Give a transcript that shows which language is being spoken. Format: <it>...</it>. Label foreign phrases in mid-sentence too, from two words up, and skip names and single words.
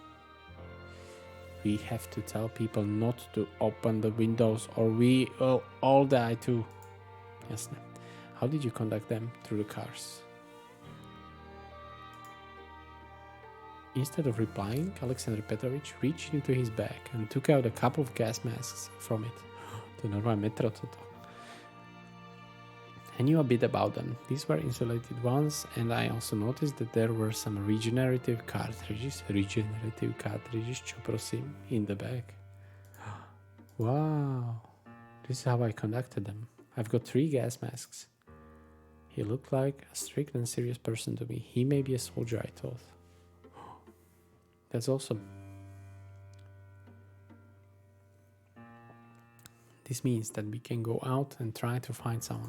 <en>We have to tell people not to open the windows or we will all die too. Yes. How did you conduct them through the cars? Instead of replying, Alexander Petrovich reached into his bag and took out a couple of gas masks from it.</en> <sk>To normálne metro toto.</sk> <en>I knew a bit about them. These were insulated ones, and I also noticed that there were some regenerative cartridges,</en> <sk>čo prosím,</sk> <en>in the bag. Wow, this is how I conducted them. I've got 3 gas masks. He looked like a strict and serious person to me. He may be a soldier, I thought. That's awesome. This means that we can go out and try to find someone.</en>